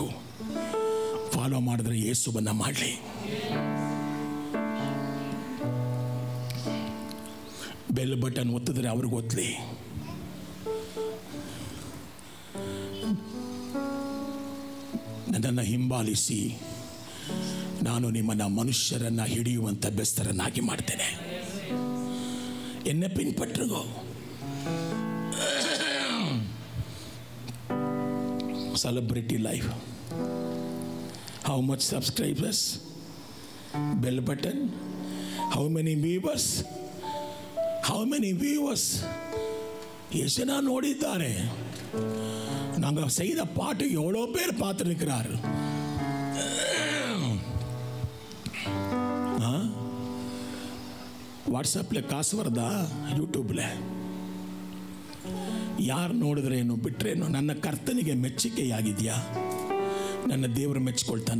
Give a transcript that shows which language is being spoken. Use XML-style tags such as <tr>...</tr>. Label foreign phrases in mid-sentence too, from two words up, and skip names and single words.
<kn>ಫಾಲೋ ಮಾಡಿದ್ರೆ ಯೇಸುವನ್ನು ಮಾಡಲಿ.</kn> <en>bell button</en> <kn>ಒತ್ತಿದ್ರೆ ಅವ್ರಿಗೆ ಒತ್ತಲಿ. ನನ್ನನ್ನು ಹಿಂಬಾಲಿಸಿ, ನಾನು ನಿಮ್ಮನ್ನು ಮನುಷ್ಯರನ್ನು ಹಿಡಿಯುವಂಥ ಬೆಸ್ತರನ್ನಾಗಿ ಮಾಡ್ತೇನೆ.</kn> <ta>என்னை பின்பற்றுங்கோ.</ta> <en>Celebrity life. How much subscribers? Bell button. How many viewers? How many viewers?</en> <kn>ಎಷ್ಟು ಜನ ನೋಡಿದ್ದಾರೆ?</kn> <ta>நாங்கள் செய்த பாட்டு எவ்வளோ பேர் பார்த்துருக்கிறார்.</ta> <kn>ವಾಟ್ಸಪ್ಲೆ ಕಾಸು ಬರ್ದಾ? ಯೂಟ್ಯೂಬ್ಲೆ ಯಾರು ನೋಡಿದ್ರೇನು ಬಿಟ್ರೇನು? ನನ್ನ ಕರ್ತನಿಗೆ ಮೆಚ್ಚುಗೆಯಾಗಿದೆಯಾ? ನನ್ನ ದೇವರು ಮೆಚ್ಚಿಕೊಳ್ತಾನ?</kn>